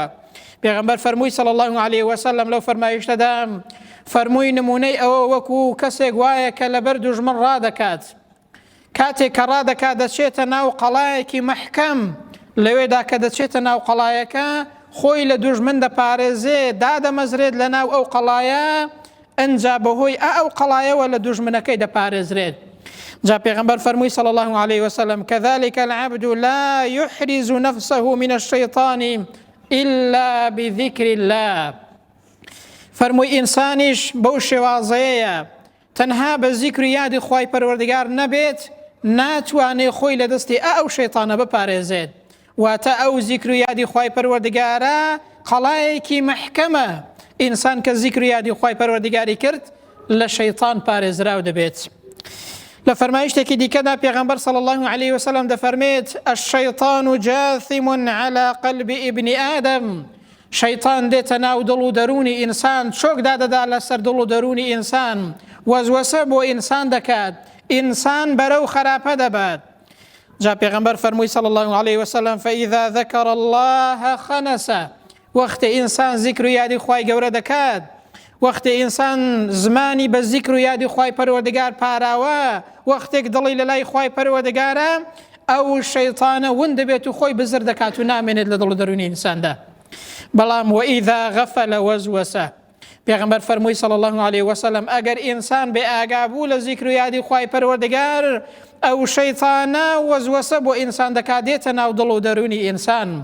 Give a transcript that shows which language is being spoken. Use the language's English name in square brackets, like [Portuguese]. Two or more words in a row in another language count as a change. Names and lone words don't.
[Central Kurdish] پێغەمبەر فەرمووی [Arabic] صلی الله عليه وسلم [Central Kurdish] لەو فەرمایشتەدا فەرمووی نمونەی ئەوە وەکو کەسێک وایە کە لەبەر دوژمن ڕادەکات، کاتێک کە ڕادەکات دەچێتە ناو قەڵایەکی مەحکەم، لەوێدا کە دەچێتە ناو قەڵایەکە خۆی لە دوژمن دەپارێزێت، دادەمەزرێت لە ناو ئەو قەڵایە، ئەنجا بەهۆی ئەو قەڵایەوە لە دوژمنەکەی دەپارێزرێت. جا پێغەمبەر فەرمووی [Arabic] صلی الله عليه وسلم كذلك العبد لا يحرز نفسه من الشيطان إلا بذكر الله. [Central Kurdish] فەرمووی ئینسانیش بەو شێوازەیەیە تەنها بە زیکر و یادی خوای پەروەردگار نەبێت ناتوانێت خۆی لە دەستی ئەو شەیطانە بپارێزێت. واتە ئەو زیکر و یادی خوای پەروەردگارە قەڵایەکی مەحکەمە. ئینسان کە زیکر و یادی خوای پەروەردگاری کرد لە شەیطان پارێزراو دەبێت. لە فەرمایشتێکی دیکەدا پێغەمبەر [Arabic] صلی الله عليه وسلم [Central Kurdish] دەفەرمێت [Arabic] الشەیطان جاثم على قلب ابن آدم. [Central Kurdish] شەیطان دێتە ناو دڵ و دەرونی ئینسان، چۆک دادەدا لەسەر دڵ و دەرونی ئینسان، وەزوەسە بۆ ئینسان دەکات، ئینسان بەرەو خراپە دەبات. جا پێغەمبەر فەرمووی [Arabic] صلی الله عليه وسلم فإذا ذكر الله خنس. [Central Kurdish] وەختێ ئینسان زیکر و یادی خوای گەورە دەکات، وەختێ ئینسان زمانی بە زیکر و یادی خوای پەروەردگار پاراوە، وەختێک دڵی لە لای خوای پەروەردگارە، ئەو شەیتانە ون دەبێت و خۆی بزر دەکات و نامێنێت لە دڵ و دەرونی ئینساندا. بەڵام [Arabic] وئیذا غەفەلە وەزوەسە، [Central Kurdish] پێغەمبەر فەرمووی [Arabic] صلی الله علیه وسلم [Central Kurdish] ئەگەر ئینسان بێ ئاگا بوو لە زیکر و یادی خوای پەروەردگار، ئەو شەیتانە وەزوەسە بۆ ئینسان دەکات، دێتە ناو دڵ و دەرونی ئینسان.